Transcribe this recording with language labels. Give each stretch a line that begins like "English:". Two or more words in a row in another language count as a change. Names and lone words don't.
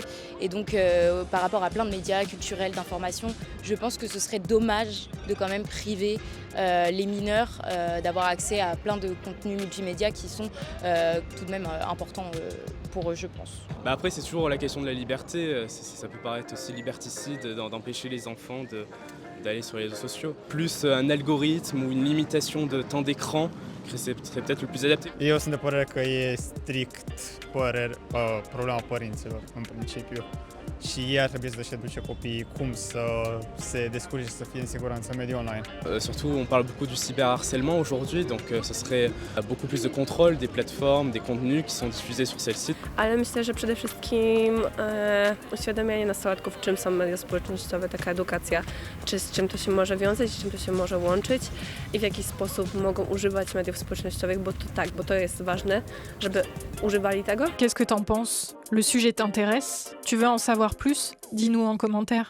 French: Et donc, par rapport à plein de médias culturels, d'informations, je pense que ce serait dommage de quand même priver les mineurs d'avoir accès à plein de contenus multimédia qui sont tout de même importants pour eux, je pense. Après, c'est toujours la question de la liberté. Ça peut paraître aussi liberticide d'empêcher les enfants d'aller sur les réseaux sociaux. Plus un algorithme ou une limitation de temps d'écran serait peut-être le plus adapté.
Romanian: Eu sunt de părere că e strict problema părinților, în principiu. Și ei ar trebui să își educe copiii cum să se descurce și să fie în siguranță în mediul online.
French: Surtout, on parle beaucoup du cyberharcèlement aujourd'hui, donc ce serait beaucoup plus de contrôle des plateformes, des contenus qui sont diffusés sur celles-ci.
Polish: Ale myślę, że przede wszystkim uświadamianie nastolatków, czym są media społecznościowe, taka edukacja, z czym to się może wiązać, z czym to się może łączyć i w jaki sposób mogą używać mediów społecznościowych, bo to jest ważne, żeby używali tego.
French: Qu'est-ce que t'en penses ? Le sujet t'intéresse ? Tu veux en savoir plus ? Dis-nous en commentaire.